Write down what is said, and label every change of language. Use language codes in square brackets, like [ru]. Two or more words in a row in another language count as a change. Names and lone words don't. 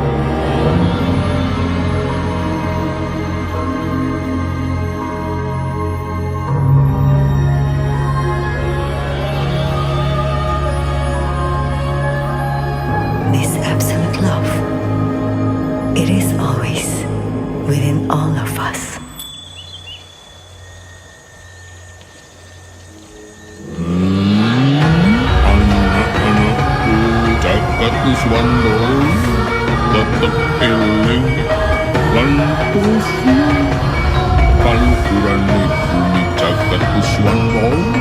[en] This absolute love, it is always within all of us. [jv] Anak-anakku Jagat Nuswantara, tetep eling lan terus palurane bumi Jagat Nuswantara.